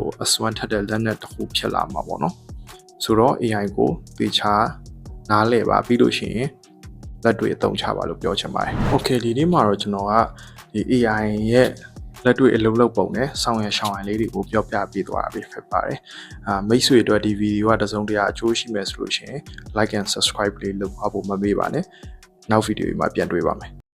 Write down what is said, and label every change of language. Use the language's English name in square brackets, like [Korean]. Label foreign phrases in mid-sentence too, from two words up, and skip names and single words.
[Burmese] အစွမ်းထက်တဲ့လက်နက်တစ်ခုဖြစ်လာမှာပေါ့နော်ဆိုတော့ AI ကိုသေချာနားလည်ပါပြီးလို့ရှိရင်လက်တွေ့အသုံးချပါလို့ပြောချင်ပါတယ်။ Okay ဒီနေ့မှာတော့ကျွန်တော်ကဒီ AI ရဲ့လက်တွေ့အလုပ်လုပ်ပုံနဲ့ဆောင်ရွက်ရှောင်ရည်လေးတွေကိုပြောပြပေးသွားတာဖြစ်ပါတယ်။မိတ်ဆွေတို့ဒီဗီဒီယိုကတစုံတရာအကျိုးရှိမယ်ဆိုလို့ရှိရင် [English] like and subscribe [Burmese] လေးလုပ်ဖို့မမေ့ပါနဲ့။နောက်ဗီဒီယိုမှာပြန်တွေ့ပါမယ်။